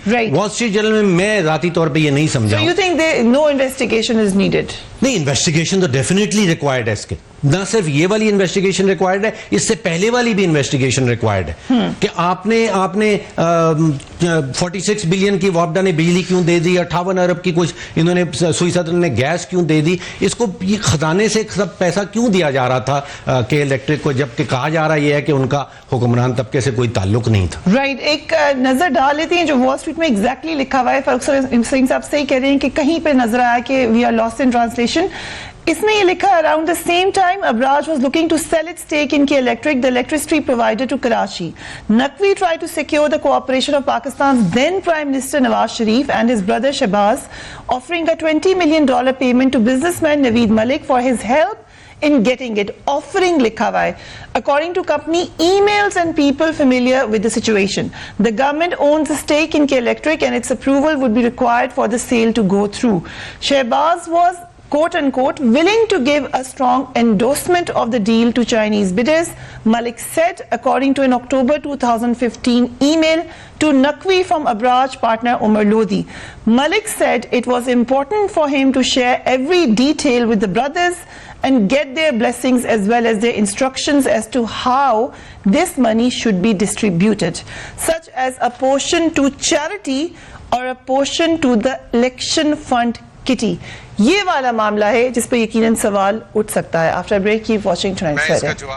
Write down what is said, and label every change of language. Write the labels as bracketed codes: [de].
[ur] وال street general میں ذاتی طور پہ یہ نہیں سمجھا. [en] So you think no investigation is needed? [ur] نہیں, انویسٹیگیشن تو ڈیفینیٹلی ریکوائرڈ ہے. اس کے نہ صرف یہ والی انویسٹیگیشن ریکوائرڈ ہے, اس سے پہلے والی بھی انویسٹیگیشن ریکوائرڈ ہے کہ آپ نے 46 بلین کی وابڈا نے بجلی کیوں دے دی, 58 ارب کی کچھ انہوں نے سوئی صدر نے گیس کیوں دے دی, اس کو خزانے سے سب پیسہ کیوں دیا جا رہا تھا کہ الیکٹرک کو, جبکہ کہا جا رہا یہ ہے کہ ان کا حکمران طبقے سے کوئی تعلق نہیں تھا. رائٹ, ایک نظر ڈال لیتے ہیں جو وال اسٹریٹ میں ایگزیکٹلی لکھا ہوا ہے. فاروق سلیم صاحب صحیح کہہ رہے ہیں کہ کہیں پہ نظر آیا کہ [en] We are lost in translation. [ur] اس میں یہ لکھا ہے [en] around the same time Abraj was looking to sell its stake in K Electric, the electricity provider to Karachi. Naqvi tried to secure the cooperation of Pakistan's then Prime Minister Nawaz Sharif and his brother Shehbaz, offering a $20 million payment to businessman Naveed Malik for his help in getting it. Offering [ur] likha hua hai. [en] According to company emails and people familiar with the situation, the government owns a stake in K Electric and its approval would be required for the sale to go through. Shehbaz was quote unquote willing to give a strong endorsement of the deal to Chinese bidders, Malik said, according to an October 2015 email to Naqvi from Abraj partner Umar Lodi. Malik said it was important for him to share every detail with the brothers and get their blessings as well as their instructions as to how this money should be distributed, such as a portion to charity or a portion to the election fund kitty. [ur] یہ والا معاملہ ہے جس پہ یقیناً سوال اٹھ سکتا ہے. [en] After break keep watching tonight feeder.